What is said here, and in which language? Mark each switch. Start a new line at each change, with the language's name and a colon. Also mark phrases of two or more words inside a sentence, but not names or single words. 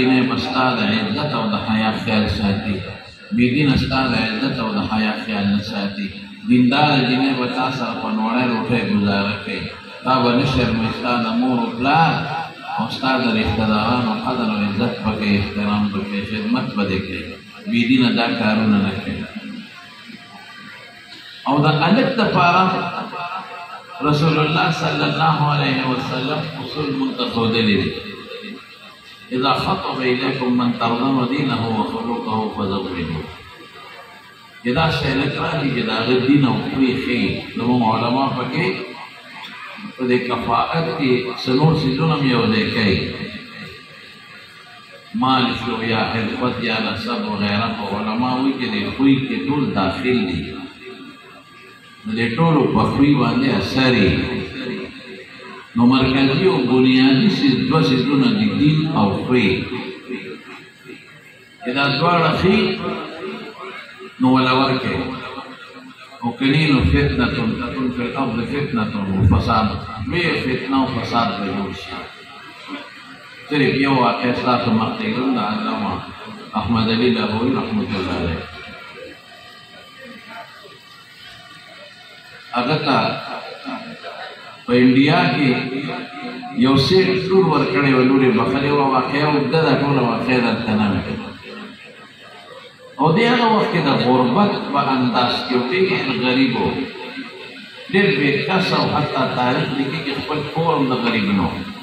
Pashto: جینۍ به ستا د عزت او د حیا خیال ساتي بېدینه ستا د عزت او د حیا خیال نه ساتي دینداره جینۍ به تا سره په نوړی روټۍ ګزاره کوي تا به نه شرموي ستا د مور و پلار او ستا د رشتهدارانو قدر او عزت به کوي احترام به کوي خدمت به دې کوي بېدینه دا کارونه نه کوي او د هلک دپاره رسول الله
Arabic: صلی الله علیه وسلم
Pashto: اصول موږ ته ښودلي دي
Arabic: اذا خطب الیکم من ترضون دینه وخلقه فزوجوه
Pashto: چې دا شی هلک راځي چې د هغه دین او خوی ښیي زموږ علما پکې په دې کفاءت کې څلور څیزونه هم یو ځای کوي مال شو یا حرفت یا نسب وغیره په علما وایي چې د خوی کې ټول داخل دي نو د ټولو په خوی باندې اثر نو مرکزي او بنیادي دوه څیزونه دي دین او خوی چې دا دواړه ښي نو ولا ورکوي او کني نو
Arabic: فتنه تكون في الارض
Pashto: فتنه وفساد لویه فتنه او فساد به جوړ شي صرف یو واقع ستاسو مخکې کړم د علامه احمد علي لاهوري
Arabic: رحمت الله علیه
Pashto: هغه ته په انډیا کې یو سیټ ټور ورکړی و لورې بخلې وه واقعه اوږده ده ټوله واقعه درته نه مې او د هغه وخت کې د غربت په انداز کې و ډېر غریب و ډېر بېکسه او حتی تاریخ لیکي چې خپل کور هم د غریب نه و